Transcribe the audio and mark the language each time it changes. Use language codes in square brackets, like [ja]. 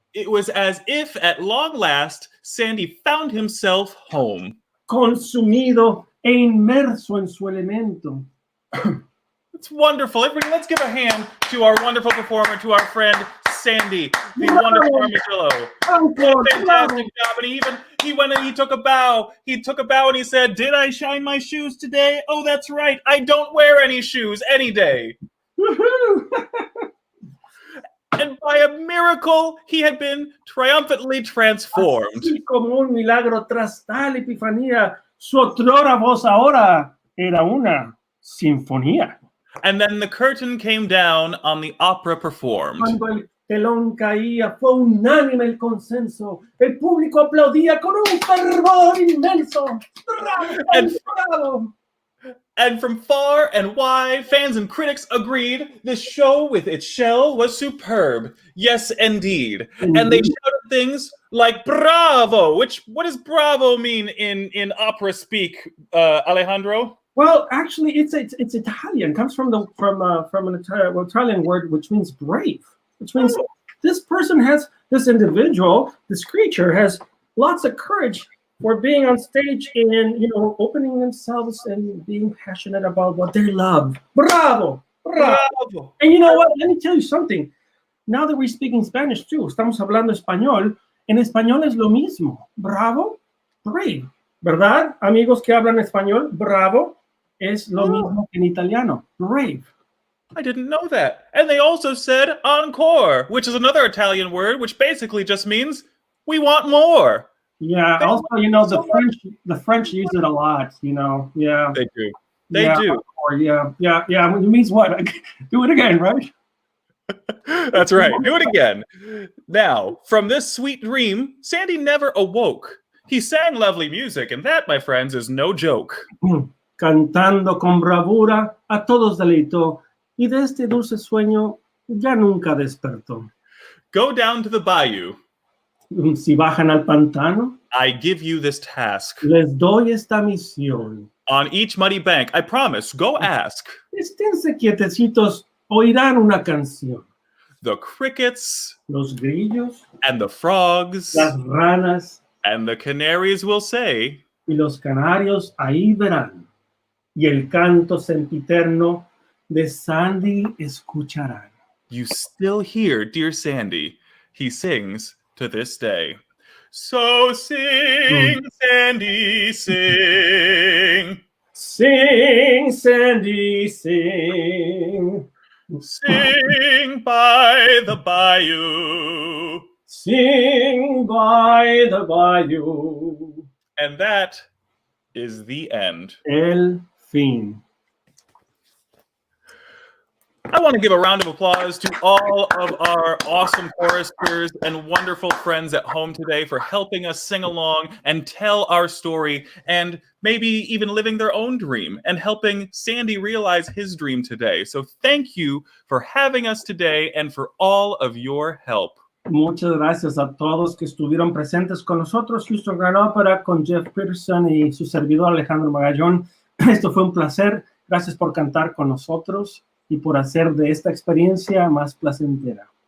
[en] It was as if, at long last, Sandy found himself home. [es] Consumido e inmerso en su elemento. [en] It's wonderful. Everybody, let's give a hand to our wonderful performer, to our friend Sandy, the wonderful Armadillo. Fantastic job. And he went and he took a bow. He took a bow and he said, "Did I shine my shoes today? Oh, that's right. I don't wear any shoes any day." And by a miracle, he had been triumphantly transformed. [es] Así como un milagro tras tal epifanía, su otrora voz ahora era una sinfonía. [en] And then the curtain came down on the opera performed. [es] Cuando el telón caía, fue unánime el consenso. El público aplaudía con un fervor inmenso. ¡Bravo! [en] And- [es] ¡Bravo! [en] And from far and wide, fans and critics agreed this show with its shell was superb. Yes, indeed. And they shouted things like "Bravo!" What does "bravo" mean in opera speak, Alejandro? Well, actually, it's Italian. It comes from an Italian word which means brave. Which means this individual, this creature has lots of courage for being on stage and opening themselves and being passionate about what they love. Bravo! Bravo! And you know what? Let me tell you something. Now that we're speaking Spanish too, [es] estamos hablando español. En español es lo mismo. Bravo, brave. ¿Verdad? Amigos que hablan español, bravo es lo mismo que en italiano. [en] Brave. I didn't know that. And they also said encore, which is another Italian word, which basically just means we want more. Yeah. Also, the French use it a lot. Yeah. They do. They do. Yeah. It means what? Do it again, right? That's right. Do it again. Now, from this sweet dream, Sandy never awoke. He sang lovely music, and that, my friends, is no joke. [es] Cantando con bravura, a todos deleitó, y de este dulce sueño ya nunca despertó. [en] Go down to the bayou. [es] Si bajan al pantano, [en] I give you this task. [es] les doy esta misión. [en] On each muddy bank, I promise, go ask. [es] Esténse quietecitos, oirán una canción. [en] The crickets, [es] Los grillos, [en] and the frogs, [es] las ranas [en] and the canaries will say, [es] y los canarios ahí verán. Y el canto sempiterno de Sandy escucharán. [en] you still hear dear Sandy. He sings to this day. So sing, Sandy, sing. Sing, Sandy, sing. Sing by the bayou. Sing by the bayou. And that is the end. [es] El fin. [en] I want to give a round of applause to all of our awesome choristers and wonderful friends at home today for helping us sing along and tell our story, and maybe even living their own dream and helping Sandy realize his dream today. So thank you for having us today and for all of your help. [es] Muchas gracias a todos que estuvieron presentes con nosotros. Houston Grand Opera con Jeff Peterson y su servidor Alejandro Magallón. Esto fue un placer. Gracias por cantar con nosotros y por hacer de esta experiencia más placentera.